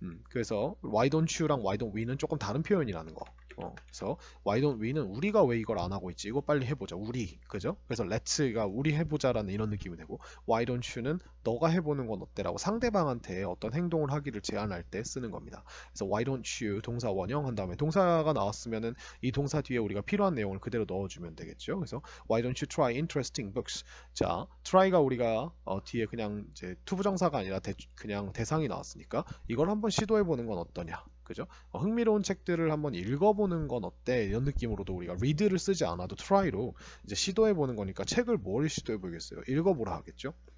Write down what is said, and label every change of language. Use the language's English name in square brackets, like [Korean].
[Korean] 그래서 why don't you랑 why don't we는 조금 다른 표현이라는 거. 그래서 why don't we는 우리가 왜 이걸 안 하고 있지? 이거 빨리 해보자. 우리, 그죠? 그래서 let's가 우리 해보자라는 이런 느낌이 되고 why don't you는 너가 해보는 건 어때라고 상대방한테 어떤 행동을 하기를 제안할 때 쓰는 겁니다. 그래서 why don't you 동사 원형 한 다음에 동사가 나왔으면은 이 동사 뒤에 우리가 필요한 내용을 그대로 넣어주면 되겠죠. 그래서 [English] why don't you try interesting books? [Korean] 자, try가 우리가 뒤에 그냥 이제 투부정사가 아니라 그냥 대상이 나왔으니까 이걸 한번 시도해보는 건 어떠냐? 그죠? 흥미로운 책들을 한번 읽어보는 건 어때? 이런 느낌으로도 우리가 read를 쓰지 않아도 try로 이제 시도해보는 거니까 책을 뭘 시도해보겠어요? 읽어보라 하겠죠?